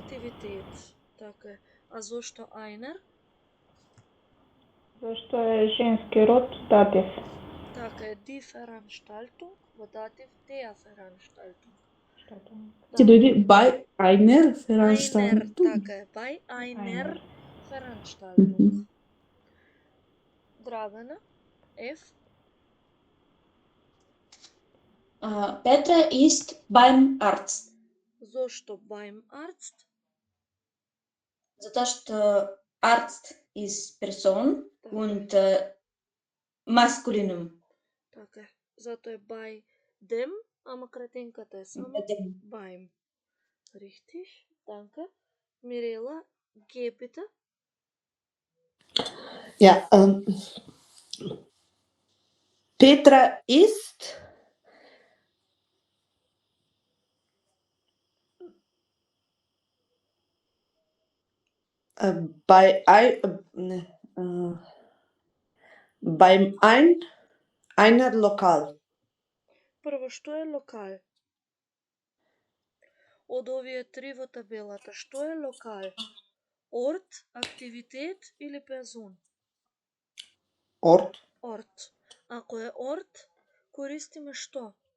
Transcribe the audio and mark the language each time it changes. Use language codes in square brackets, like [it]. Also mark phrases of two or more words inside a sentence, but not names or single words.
[mk] Aktivität, така е. А зошто einer? Зашто е женски род, датив. Така е, [de] die Veranstaltung, [mk] во датив [de] der Veranstaltung. [mk] Ќе дојде [de] by einer Einer, Veranstaltung. [mk] така е, [de] by einer Veranstaltung. [mk] Драгана, F. [de] Petra ist beim Arzt. [mk] Зошто [de] beim Arzt? [mk] Затоа што [de] Arzt ist Person [mk] Така [de] und Maskulinum. [mk] Така е. Затоа е [de] by them, [mk] ама кратенката е само beim. [de] Richtig, danke. Mirela, geh bitte. Ja, Petra ist beim einer Lokal. [mk] Прво, што е локал? Од овие три во табелата, што е локал? Орт, активитет или персон? [de] Ort. [mk] Орт. Ако е орт, користиме што?